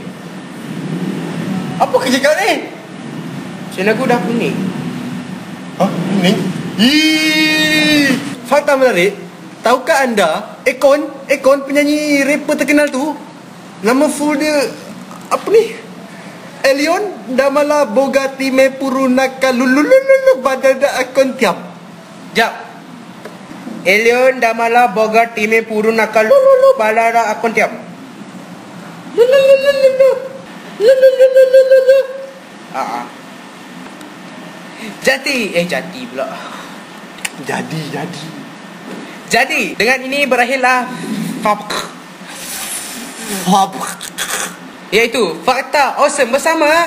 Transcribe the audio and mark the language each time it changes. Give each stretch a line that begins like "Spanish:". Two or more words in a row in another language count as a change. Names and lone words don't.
Malay: Apa kerja kau ni? Sepeda aku dah kuning. Kuning? Fakta menarik. Tahukah anda Akon penyanyi rapper terkenal tu, nama full dia apa ni? Elion Damala Bogati Mepurunaka Lululululu Badada Akon Tiam. Jap. Elion Damala Bogati Mepurunaka Lululu Badada Akon Tiam. Jati pula. Jadi, dengan ini berakhirlah iaitu fakta awesome bersama